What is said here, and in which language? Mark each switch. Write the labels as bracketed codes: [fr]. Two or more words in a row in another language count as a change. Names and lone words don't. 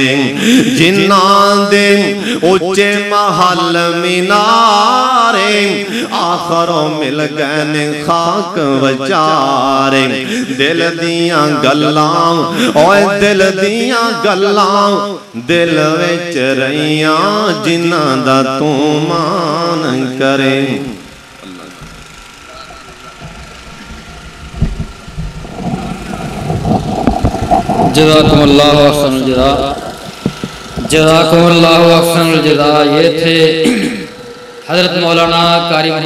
[pa] ਜਿੰਨਾ ਦੇ ਉੱਚੇ ਮਹਿਲ ਮੀਨਾਰੇ ਆਖ਼ਰੋਂ ਮਿਲ ਗਏ ਨੇ ਖ਼ਾਕ ਵਿਚਾਰੇ। ਦਿਲ ਦੀਆਂ ਗੱਲਾਂ ਓਏ ਦਿਲ ਦੀਆਂ ਗੱਲਾਂ ਦਿਲ ਵਿਚ ਰਹੀਆਂ ਜਿੰਨਾ ਦਾ ਤੂ ਮਾਨ ਕਰੇ। [ar] جزاكم الله أحسن الجزاء. جزاكم الله أحسن الجزاء. [ur] یہ تھے حضرت مولانا قاری